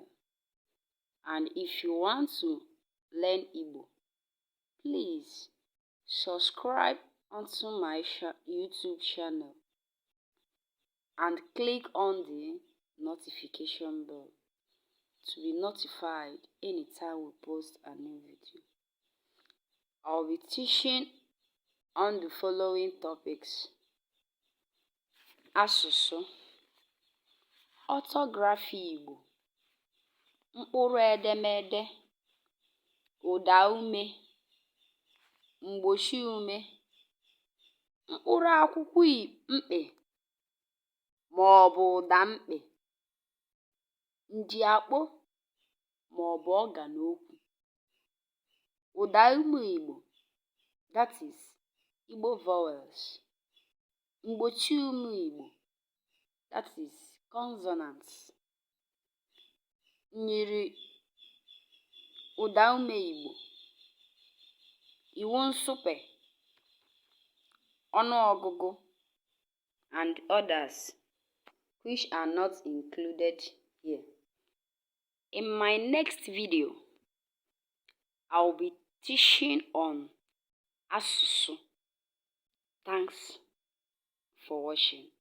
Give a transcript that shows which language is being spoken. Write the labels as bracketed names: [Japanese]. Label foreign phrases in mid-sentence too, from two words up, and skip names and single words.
[English] And if you want to learn Igbo, please subscribe onto my YouTube channel and click on the notification bell to be notified anytime we post a new video. I'll be teaching on the following topics: Asusu, orthography Igbo, [Igbo] mkpụrụ edemede, ụda ume, mgbochi ume, mkpụrụ akwụkwọ mkpị ma ọ bụ ụda mkpị, njiakpọ ma ọ bụ ọganokwu, ụda ume Igbo, [English] that is Igbo vowels, [Igbo] mgbochi ume Igbo, [English] that is consonants, [Igbo] nyiri ụda ume Igbo, iwu nsupe, ọnụọgụgụ, [English] and others which are not included here. In my next video, I'll be teaching on Asusu. Thanks for watching.